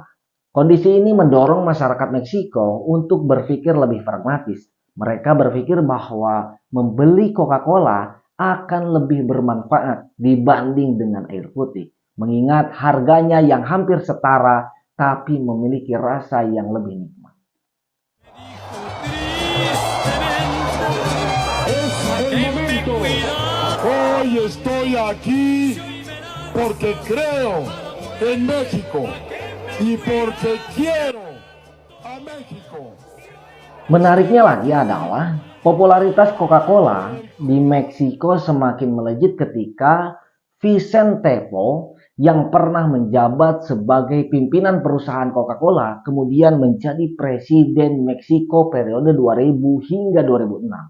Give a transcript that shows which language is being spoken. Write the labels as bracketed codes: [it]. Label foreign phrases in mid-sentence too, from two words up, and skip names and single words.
[id] Kondisi ini mendorong masyarakat Meksiko untuk berpikir lebih pragmatis. Mereka berpikir bahwa membeli Coca-Cola akan lebih bermanfaat dibanding dengan air putih, mengingat harganya yang hampir setara tapi memiliki rasa yang lebih nikmat. [es] Hoy estoy aquí porque creo en México y porque quiero a México. [id] Menariknya lagi adalah popularitas Coca-Cola di Meksiko semakin melejit ketika Vicente Fox yang pernah menjabat sebagai pimpinan perusahaan Coca-Cola kemudian menjadi presiden Meksiko periode 2000 hingga 2006.